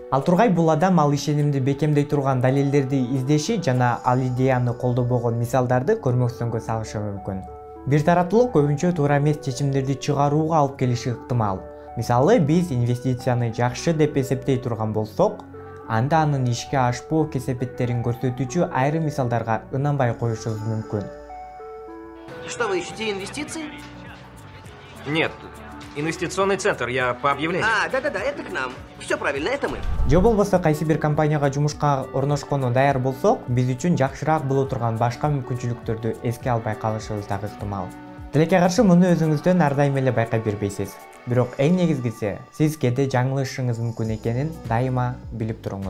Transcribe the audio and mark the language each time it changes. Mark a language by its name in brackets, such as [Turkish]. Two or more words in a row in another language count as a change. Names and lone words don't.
[Kyrgyz] Ал тургай бул адам ал ишенимди бекемдей турган далилдерди издеши жана ал идеяны колдобогон мисалдарды көрмөксөнгө салышы мүмкүн. Бир тараптуулук көбүнчө туура эмес чечимдерди чыгарууга алып келиши ыктымал. Мисалы, биз инвестицияны жакшы деп эсептей турган болсок, анда анын ишке ашпоо кесепеттерин көрсөтүүчү айрым мисалдарга ынанбай коюшубуз мүмкүн. [Russian] Что вы ищете, инвестиции? Нет, инвестиционный центр, я по объявлению. Да-да-да, это к нам. Все правильно, это мы. [Kyrgyz] Же болбосо кайсы бир компанияга жумушка орношкону даяр болсок, биз үчүн жакшыраак боло турган башка мүмкүнчүлүктөрдү эске албай калышыбыз дагы ыктымал. Тилекке каршы муну өзүңүздөн ар дайым эле байкай бербейсиз. Бирок эң негизгиси, сиз кээде жаңылышыңыз мүмкүн экенин дайыма билип туруңуз.